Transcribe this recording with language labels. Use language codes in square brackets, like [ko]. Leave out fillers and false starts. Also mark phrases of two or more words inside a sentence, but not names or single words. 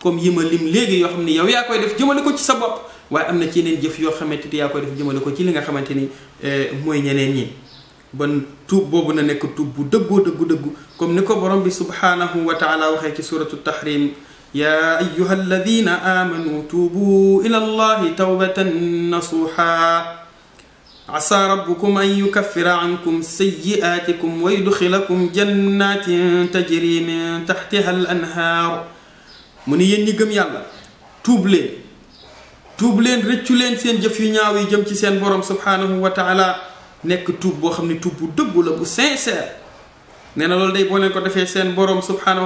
[wo] comme yi ma lim léegi yoo xam ne yow yaa koy def jëmale ko ci sa bopp waaye am na ci yeneen jëf yoo xamante ni yaa koy def jëmale ko ci li nga xamante ni mooy ñeneen ñi. ban tuub boobu na nekk tuub bu dëggu comme ni ko borom bi [ar] سبحانه وتعالى [wo] waxee ci suratu tahrim [ar] يا أيها الذين آمنوا توبوا إلى الله توبة نصوحا عسى ربكم أن يكفر عنكم سيئاتكم ويدخلكم جنات تجري من تحتها الأنهار [wo] mu ni yéen ñi gëm yàlla tuub leen rëccu leen seen jëf yu ñaaw yi jëm ci seen borom [ar] سبحانه وتعالى [wo] nekk tuub boo xam ne tuub bu dëggu la bu sincère nee na loolu day boo leen ko defee seen borom [ar] سبحانه و